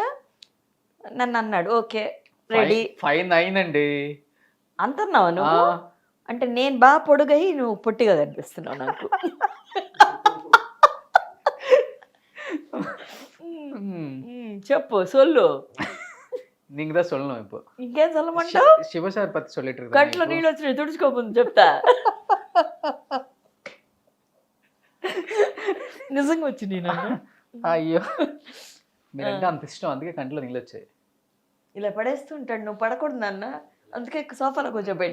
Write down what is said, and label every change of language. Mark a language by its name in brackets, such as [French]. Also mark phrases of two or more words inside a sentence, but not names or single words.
[Telugu] నన్ను అన్నాడు. ఓకే రెడీ. 5'9" అండి అంటున్నావు నువ్వు. అంటే నేను బాగా పొడుగై నువ్వు పొట్టిగా కనిపిస్తున్నావు నాకు. చెప్పు సొల్లు. [Tamil] நீங்க தான் சொல்லணும் இப்போ. [Telugu] ఇంకేం சொல்லమంటావు? [Tamil] శివ సార్ పத்தி சொல்லிட்டு இருக்காங்க. [Telugu] కట్లో నీళ్ళు వచ్చినాయి, తుడుచుకోముందు చెప్తా. నిజంగా వచ్చినాయి నన్ను. అయ్యో, మీరంటే అంత ఇష్టం, అందుకే కంట్లో నీళ్ళు వచ్చాయి. ఇలా పడేస్తుంటాడు. నువ్వు పడకూడదు నాన్న, అందుకే సోఫాలో కొంచెం పెట్టి.